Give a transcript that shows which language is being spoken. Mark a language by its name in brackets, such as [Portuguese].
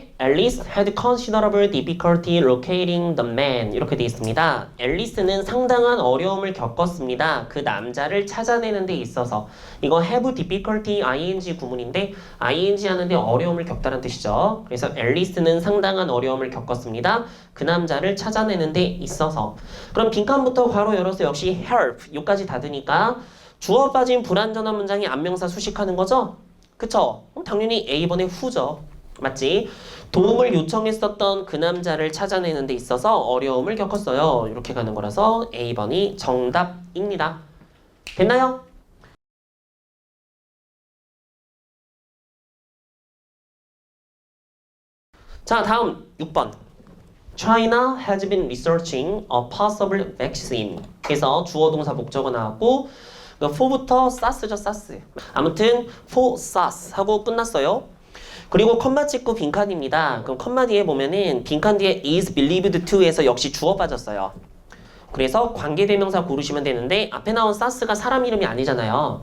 [English] Alice had considerable difficulty locating the man. [Korean] 이렇게 돼 있습니다. 앨리스는 상당한 어려움을 겪었습니다. 그 남자를 찾아내는 데 있어서. 이거 have difficulty ing 구문인데 ing 하는데 어려움을 겪다는 뜻이죠. 그래서 앨리스는 상당한 어려움을 겪었습니다. 그 남자를 찾아내는 데 있어서. 그럼 빈칸부터 괄호 열어서 역시 help 요까지 닫으니까 주어 빠진 불완전한 문장이 안명사 수식하는 거죠? 그쵸? 당연히 A번의 후죠. 맞지? 도움을 요청했었던 그 남자를 찾아내는 데 있어서 어려움을 겪었어요. 이렇게 가는 거라서 A번이 정답입니다. 됐나요? 자, 다음 6번. [English] China has been researching a possible vaccine. [Korean] 그래서 주어 동사 목적어 나왔고 for부터 sas죠, sas. 아무튼 for sas 하고 끝났어요. 그리고 컴마 찍고 빈칸입니다. 그럼 컴마 뒤에 보면은 빈칸 뒤에 is believed to에서 역시 주어 빠졌어요. 그래서 관계대명사 고르시면 되는데 앞에 나온 sas가 사람 이름이 아니잖아요.